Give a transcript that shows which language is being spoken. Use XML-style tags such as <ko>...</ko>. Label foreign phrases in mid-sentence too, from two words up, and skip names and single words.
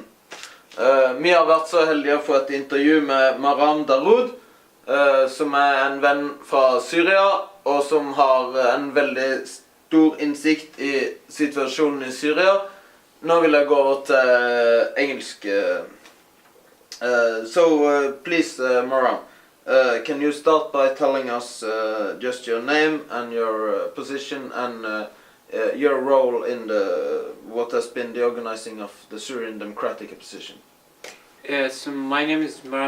<no>Vi har vært så heldige å få et intervju med Maram, som er en venn fra Syria, og som har en veldig stor innsikt i situasjonen i Syria. Nå vil jeg gå over til engelsk.</no> <en>Please, Maram, can you start by telling us just your name and your position and your role in what has been the organizing of the Syrian Democratic Opposition? Yes, my name is Maram.</en>